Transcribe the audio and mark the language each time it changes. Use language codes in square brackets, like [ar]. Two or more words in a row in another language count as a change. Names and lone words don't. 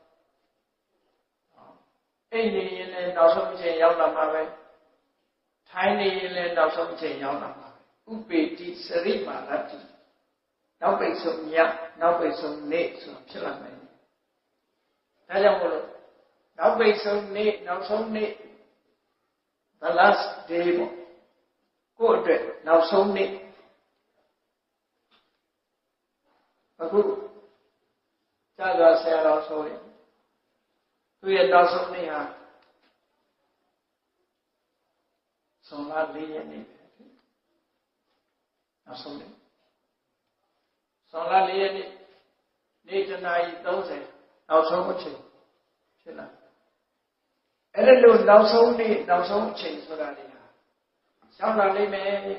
[my] အိပ်နေရင်လည်းနောက်ဆုံးအချိန်ရောက်လာမှာပဲထိုင်နေရင်လည်းနောက်ဆုံးအချိန်ရောက်လာမှာဥပေတိစရိမာရတ္တိနောက်ပိတ်ဆုံးညနောက်ပိတ်ဆုံးနေ့ဆိုဖြစ်လာမယ်ဒါကြောင့်မို့လို့နောက်ပိတ်ဆုံးနေ့နောက်ဆုံးနေ့ [en] the last day [my] ပေါ့ကိုယ့်အတွက်နောက်ဆုံးနေ့ အခုကြာကြာဆရာတော်ဆိုရင်သူရဲ့နောက်ဆုံးနေ့ဟာဇွန်လ 4 ရက်နေ့ပဲနောက်ဆုံးနေ့ဇွန်လ 4 ရက်နေ့နေ့တနာရီ30နောက်ဆုံးအချိန်ဖြစ်လာအဲ့ဒါလို့နောက်ဆုံးနေ့နောက်ဆုံးအချိန်ဆိုတာလေဟာရောက်လာလိမ့်မယ်